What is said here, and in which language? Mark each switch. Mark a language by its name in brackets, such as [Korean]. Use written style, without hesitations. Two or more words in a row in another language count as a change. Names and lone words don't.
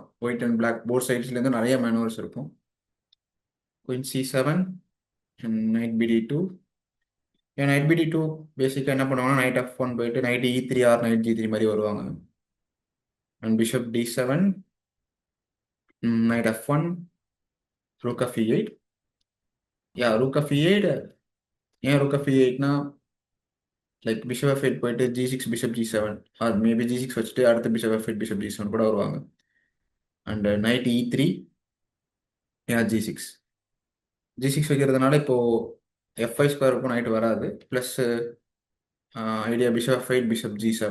[English] white and black both sides [Tamil] நிறைய மேனுவர்ஸ் இருக்கும். [English] queen C7 and knight BD2. [Tamil] நைட் BD2 பேசிக்காக என்ன பண்ணுவாங்கன்னா நைட் F1 போயிட்டு [English] knight E3 or knight G3 [Tamil] மாதிரி வருவாங்க. [English] and bishop D7, knight F1, rook of E8. rook of E8. ஏன் rook of E8னா like bishop F8 போயிட்டு G6 bishop G7 or maybe G6 [Tamil] வச்சுட்டு அடுத்து [English] bishop F8 bishop G7 [Tamil] கூட வருவாங்க. [English] and knight E3, [Tamil] G6 வைக்கிறதுனால இப்போ F5 ஸ்கொயர் இருக்கும், நைட் வராது. [English] plus idea bishop F8 bishop G7.